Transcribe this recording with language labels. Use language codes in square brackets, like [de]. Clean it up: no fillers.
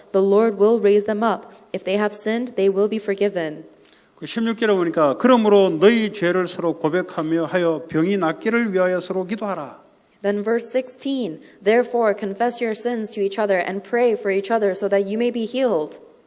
[en] The Lord will raise them up. If they have sinned, they will be forgiven. [ko] 16절에 보니까 그러므로 너희 죄를 서로 고백하며 하여 병이 낫기를 위하여 서로 기도하라. [en] Then verse 16, Therefore confess your sins to each other and pray for each other so that you may be healed.